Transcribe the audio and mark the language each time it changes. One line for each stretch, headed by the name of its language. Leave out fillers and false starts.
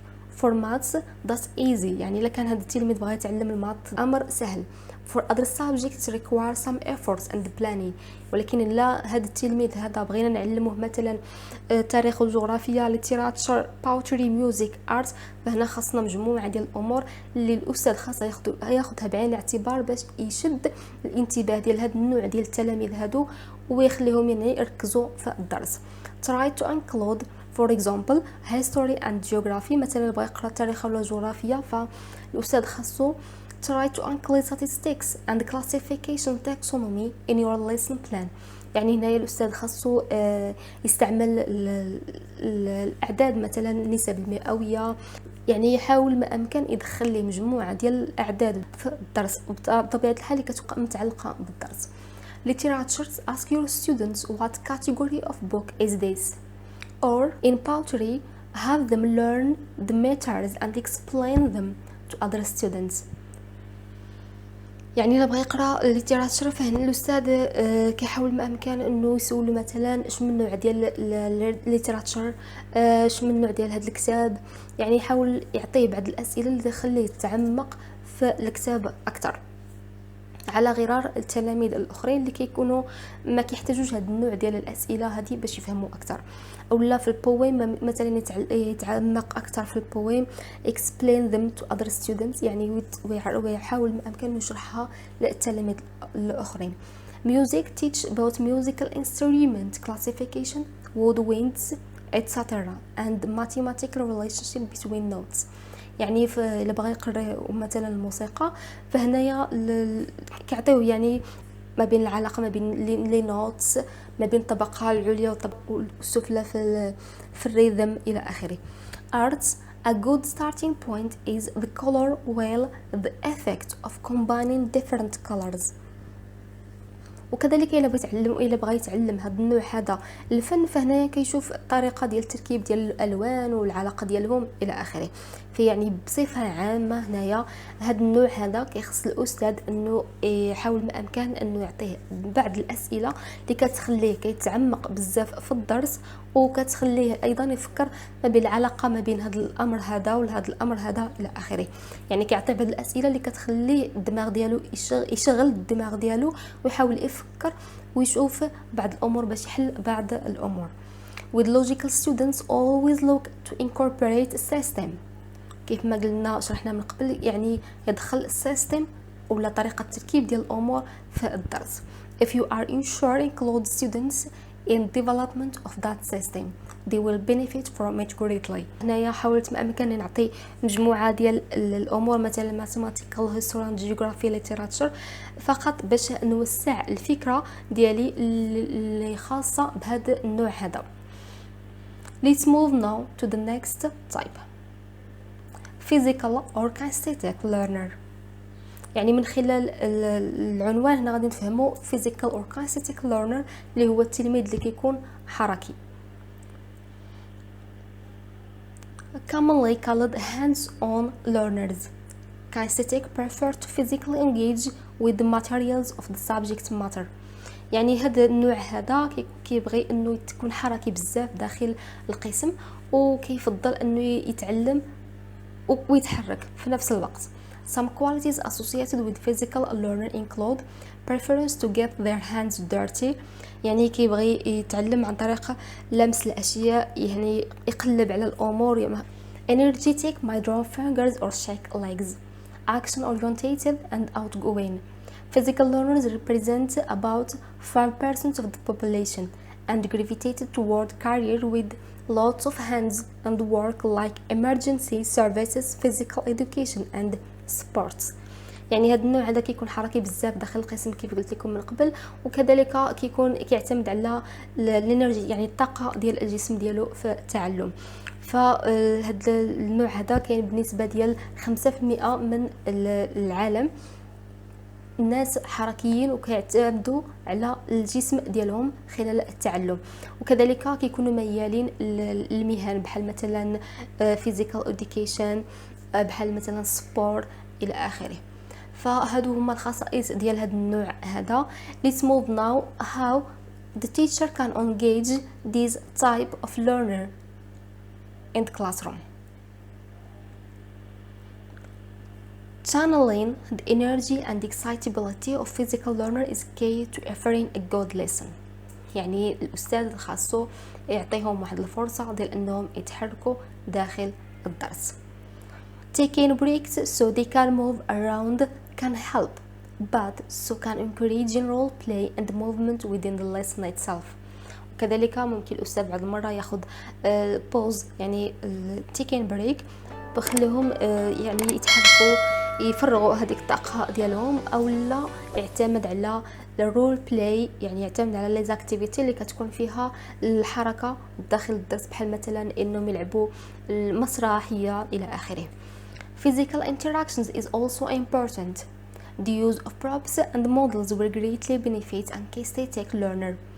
English: For maths that's easy،
Arabic: يعني إلا كان هذا التلميذ بغى يتعلم الماث أمر سهل.
English: For other subjects require some efforts and planning.
Arabic: ولكن لا هذا التلميذ هذا بغينا نعلمه مثلا تاريخ وجغرافيا
English: literature poetry music art،
Arabic: فهنا خاصنا مجموعة ديال الأمور اللي الأستاذ خاصه ياخذها بعين الاعتبار باش يشد الانتباه ديال هذا النوع ديال التلاميذ هادو ويخليهم يعني يركزوا في الدرس.
English: Try to include for example history and geography.
Arabic: مثلا بغى يقرا تاريخ ولا جغرافيا فالأستاذ خاصو
English: try to include statistics and classification taxonomy in your lesson plan.
Arabic: يعني هنا الأستاذ خاصو يستعمل الأعداد مثلا النسب المئوية، يعني يحاول ما أمكن يدخل لي مجموعة ديال الأعداد في الدرس بطبيعة الحال اللي كتبقى متعلقة بالدرس.
English: Literatures ask your students what category of book is this, or in poetry have them learn the meters and explain them to other students.
Arabic: يعني الا بغى يقرا الليتيراتور فهنا الاستاذ كيحاول ما امكن انه يسول مثلا اش من نوع ديال الليتيراتور، اش من نوع ديال هذا الكتاب، يعني يحاول يعطيه بعض الاسئله اللي تخليه يتعمق في الكتاب اكثر على غرار التلاميذ الاخرين اللي كيكونوا ما كيحتاجوش هذا النوع ديال الاسئله هذه باش يفهموا اكثر. اولا في البويم مثلا يتعمق اكثر في البويم
English: explain them to other students،
Arabic: يعني ويحاول ما امكن يشرحها للتلاميذ الاخرين.
English: Music teach about musical instrument classification woodwinds etc and mathematical relationship between notes.
Arabic: يعني الا بغى يقرا مثلا الموسيقى فهنايا كيعطيوه يعني ما بين العلاقه ما بين لي نوتس، ما بين الطبقه العليا والطبقه السفلى في الريذم الى اخره.
English: Arts a good starting point is the color wheel, the effect of combining different colors.
Arabic: وكذلك الا بغى يتعلم هذا النوع هذا الفن فهنا كيشوف الطريقه ديال التركيب ديال الالوان والعلاقه ديالهم الى اخره. فيعني بصفه عامه هنايا هذا النوع هذا كيخص الاستاذ انه يحاول ما امكن انه يعطيه بعض الاسئله اللي كتخليه كيتعمق بزاف في الدرس وكتخليه ايضا يفكر ما بين العلاقه ما بين هذا الامر هذا وهذا الامر هذا الى اخره. يعني كيعطي بعض الاسئله اللي كتخليه الدماغ ديالو يشغل الدماغ ديالو ويحاول يفكر ويشوف بعض الامور باش يحل بعض الامور.
English: With logical students always look to incorporate a system.
Arabic: كيف ما قلنا شرحنا من قبل يعني يدخل السيستم ولا طريقه التركيب ديال الامور في الدرس.
English: If you are unsure include students in development of that system they will benefit from it greatly.
Arabic: هنايا حاولت ما امكن نعطي مجموعه ديال الامور مثلا
English: mathematical history geography literature
Arabic: فقط باش نوسع الفكره ديالي اللي خاصه بهذا النوع هذا.
English: Let's move now to the next type, physical or kinesthetic learner.
Arabic: يعني من خلال العنوان هنا غادي نفهموا
English: physical or kinesthetic learner
Arabic: اللي هو التلميذ اللي كيكون حركي.
English: Commonly called hands-on learners. Kinesthetic prefer to physically engage with the materials of the subject matter.
Arabic: يعني هذا النوع هذا كيبغي انه تكون حركي بزاف داخل القسم وكيفضل انه يتعلم ويتحرك في نفس الوقت.
English: Some qualities associated with physical learner include preference to get their hands dirty،
Arabic: يعني كيبغي يتعلم عن طريق لمس الاشياء، يعني يقلب على الامور.
English: energetic might draw fingers or shake legs. action oriented and outgoing. Physical learners represent about 5% of the population and gravitated toward career with lots of hands and work like emergency services, physical education and sports.
Arabic: يعني هذا النوع هذا كيكون حركي بزاف داخل القسم كيف قلت لكم من قبل، وكذلك كيعتمد على الانرجي يعني الطاقه ديال الجسم ديالو في التعلم. فهذا النوع هذا كاين بنسبه ديال 5% من العالم الناس حركيين وكيعتمدوا على الجسم ديالهم خلال التعلم، وكذلك كيكونوا ميالين للمهن بحال مثلا
English: physical education،
Arabic: بحال مثلا sport الى اخره. فهادو هما الخصائص ديال هاد النوع هذا.
English: let's move now how the teacher can engage this type of learner in the classroom. Channeling the energy and excitability of physical learner is key to offering a good lesson.
Arabic: يعني الأستاذ خاصو يعطيهم واحد الفرصة ديال أنهم يتحركوا داخل الدرس.
English: Taking breaks so they can move around can help, but so can encouraging role play and movement within the lesson itself.
Arabic: وكذلك ممكن الأستاذ بعض المرة ياخذ pause يعني
English: taking break
Arabic: بخليهم يعني يتحركوا يفرغوا هذيك الطاقه ديالهم، او لا يعتمد على الرول بلاي، يعني يعتمد على لي زاكتيفيتي اللي كتكون فيها الحركه داخل الدرس، بحال مثلا انهم يلعبوا المسرحيه الى اخره.
English: Physical interactions is also important. The use of props and models will greatly benefit and kinaesthetic learner.